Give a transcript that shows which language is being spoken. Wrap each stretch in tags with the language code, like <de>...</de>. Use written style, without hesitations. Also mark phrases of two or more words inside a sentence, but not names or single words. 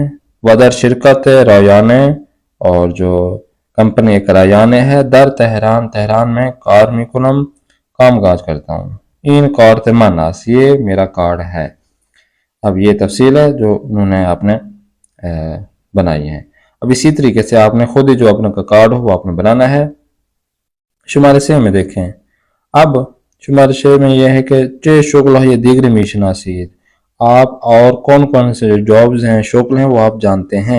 <fa>ودر شرکت رایانے،</fa> <ur>اور جو کمپنی ایک رایانے ہے،</ur> <fa>در تہران، تہران میں کار میکنم،</fa> <ur>کام کاج کرتا ہوں۔</ur> <fa>این کارت من است،</fa> <ur>یہ میرا کارڈ ہے۔ اب یہ تفصیل ہے جو انہوں نے آپ نے بنائی ہے۔ اب اسی طریقے سے آپ نے خود ہی جو اپنا کارڈ ہو وہ آپ نے بنانا ہے۔ شمارے 6 میں دیکھیں، اب شمارے 6 میں یہ ہے کہ</ur> <fa>چے شغل</fa> <ur>ہے یہ</ur> <fa>دیگر میشناسید،</fa> <ur>آپ اور کون کون سے جو جابز ہیں، شغل ہیں، وہ آپ جانتے ہیں۔</ur>